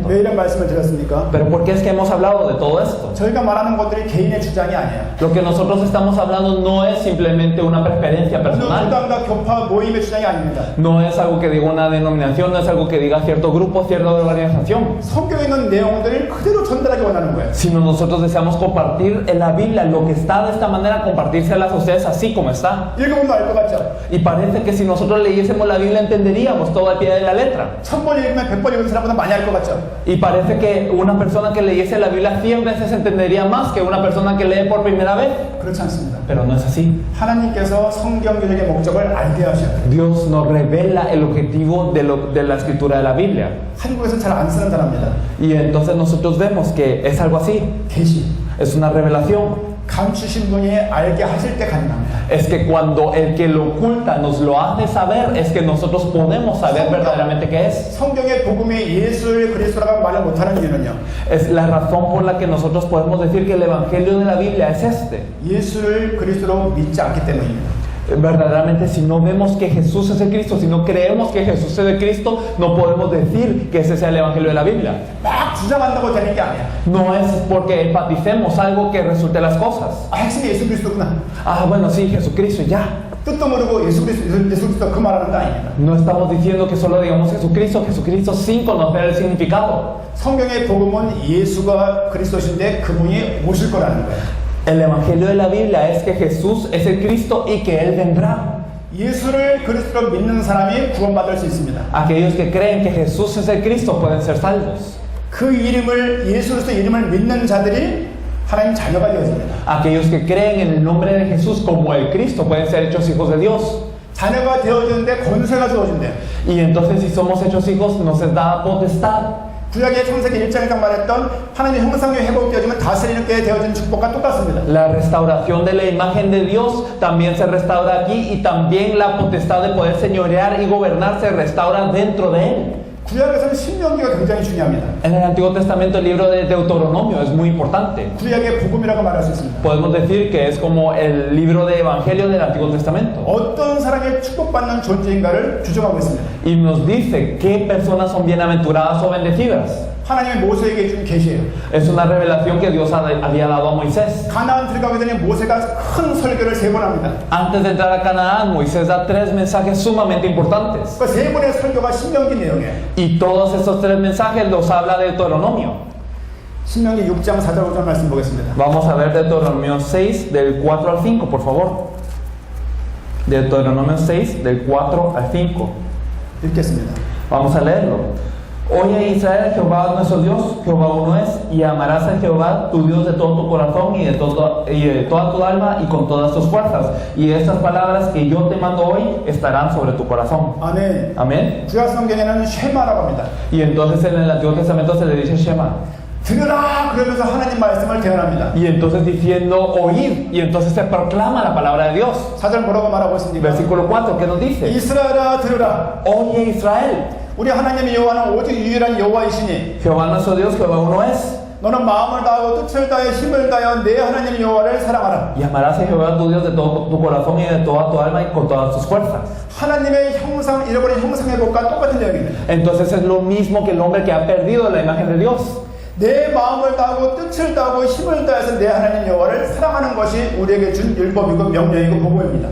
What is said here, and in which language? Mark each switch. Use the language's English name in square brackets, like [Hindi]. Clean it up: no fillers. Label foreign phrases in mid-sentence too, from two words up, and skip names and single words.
[Korean] 왜 이런 말씀을 드렸습니까? [Spanish] Pero ¿por qué es que hemos hablado de todo esto? [Korean] 저희가 말하는 것들이 개인의 주장이 아니에요. [Spanish] Lo que nosotros estamos hablando no es simplemente una preferencia [Korean] 어느 [Spanish] personal. [Korean] 무당과 교파 모임의 주장이 아닙니다. [Spanish] No es algo que diga una denominación, no es algo que diga cierto grupo, cierta organización. [Korean] 성경에 있는 내용들을 그대로 전달하기 원하는 거예요. [Spanish] Sino nosotros deseamos compartir en la Biblia lo que está de esta manera, compartírselas a ustedes así como está. [Korean] 읽어보면 알 것 같죠? [Spanish] Y parece que si nosotros leyésemos la Biblia entenderíamos todo al pie de la letra. [Korean] 1000번 읽으면 100번 읽은 사람보다 많이 알 것 같죠? [Spanish] Y parece que una persona que leyese la Biblia 100 veces entendería más que una persona que lee por primera vez. [Korean] 그렇지 않습니다. [Spanish] Pero no es así. [Korean] 하나님께서 성경 기록의 목적을 알게 하셔야 돼요. [Spanish] Dios nos revela el objetivo de la escritura de la Biblia. [Korean] 한국에서 잘 안 쓰는 단어입니다. [Spanish] Y entonces nosotros vemos que es algo así. [Korean] 계시. [Spanish] Es una revelación. [Korean] 감추신 분이 알게 하실 때 가능합니다. [Spanish] Es que cuando el que lo oculta nos lo hace saber, es que nosotros podemos saber verdaderamente qué es. [Korean] 성경의 복음이 예수를 그리스도라고 말을 못하는 이유는요. [Spanish] Es la razón por la que nosotros podemos decir que el evangelio de la Biblia es este. [Korean] 예수를 그리스도로 믿지 않기 때문입니다. [Spanish] Verdaderamente, si no vemos que Jesús es el Cristo, si no creemos que Jesús es el Cristo, no podemos decir que ese sea el evangelio de la Biblia. [Korean] 막 주장한다고 되는 게 아니야. [Spanish] No es porque enfaticemos algo que resulte las cosas. [Korean] 아, 핵심이 예수 그리스도구나. [Spanish] Ah, bueno, sí, Jesucristo, ya. [Korean] 뜻도 모르고 예수 그리스도 그 말하는 거 아닙니다. [Spanish] No estamos diciendo que solo digamos Jesucristo, Jesucristo sin conocer el significado. [Korean] 성경의 복음은 예수가 그리스도신데 그분이 오실 거라는 거예요. [Spanish] El evangelio de la Biblia es que Jesús es el Cristo y que Él vendrá. [Korean] 예수를 그리스도로 믿는 사람이 구원받을 수 있습니다. [Spanish] Aquellos que creen que Jesús es el Cristo pueden ser salvos. [Korean] 그 이름을 예수 그리스도 이름을 믿는 자들이 하나님 자녀가 되어집니다. [Spanish] Aquellos que creen en el nombre de Jesús como el Cristo pueden ser hechos hijos de Dios. [Korean] 자녀가 되어지는데 권세가 주어진대요. [Spanish] Y entonces si somos hechos hijos nos es dada potestad. [Korean] 구약의 창세기 1장에서 말했던 하나님의 형상이 회복되어지면 다스리는 게 되어지는 축복과 똑같습니다. [Spanish] La restauración de la imagen de Dios también se restaura aquí y también la potestad de poder señorear y gobernar se restaura dentro de Él. [Korean] 구약에서는 신명기가 굉장히 중요합니다. [Spanish] En el Antiguo Testamento el libro de Deuteronomio es muy importante. [Korean] 구약의 복음이라고 말할 수 있습니다. [Spanish] Podemos decir que es como el libro de Evangelio del Antiguo Testamento. [Korean] 어떤 사람이 축복받는 존재인가를 규정하고 있습니다. [Spanish] Y nos dice qué personas son bienaventuradas o bendecidas. [Korean] 하나님이 모세에게 준 계시예요. [Spanish] Es una revelación que Dios había dado a Moisés. [Korean] 가나안 들어가게 되니 모세가 큰 설교를 3번 합니다. [Spanish] Antes de entrar a Canaán, Moisés da 3 mensajes sumamente importantes. [Korean] 그 3번의 설교가 신명기 내용이에요. [Spanish] Y todos esos 3 mensajes los habla de Deuteronomio. [Korean] 신명기 6장 4절 5절 말씀 보겠습니다. [Spanish] Vamos a ver Deuteronomio 6 del 4 al 5, por favor. Deuteronomio 6 del 4 al 5. [Korean] 읽겠습니다. [Spanish] Vamos a leerlo. Oye Israel, Jehová nuestro Dios, Jehová uno es, y amarás a Jehová tu Dios de todo tu corazón y de toda tu alma y con todas tus fuerzas. Y estas palabras que yo te mando hoy estarán sobre tu corazón. [Korean] 아멘. [Spanish] Amén. [Korean] 구약 성경에는 쉐마라고 합니다. [Spanish] Y entonces en el Antiguo Testamento se le dice Shema. [Korean] 들으라 그러면서 하나님 말씀을 대언합니다. [Spanish] Y entonces diciendo oíd, y entonces se proclama la palabra de Dios. [Korean] 4절 뭐라고 말하고 있습니까? [Spanish] Versículo 4, ¿qué nos dice? [Korean] 이스라엘아 들으라. [Spanish] Oye Israel, [Korean] 우리 하나님의 여호와는 오직 유일한 여호와이시니 [Spanish] Jehová nuestro Dios, Jehová uno es. [Korean] 너는 마음을 다하고 뜻을 다해 힘을 다하여 내 하나님 여호와를 사랑하라. [Spanish] Y amarás a Jehová tu Dios de todo tu corazón y de toda tu alma y con todas tus fuerzas. [Korean] 하나님의 형상, 잃어버린 형상의 복과 똑같은 내용입니다. [Spanish] Entonces es lo mismo que el hombre que ha perdido la imagen de Dios. [Korean] 내 마음을 다하고 뜻을 다하고 힘을 다해서 내 하나님 여호와를 사랑하는 것이 우리에게 준 율법이고 명령이고 복음입니다.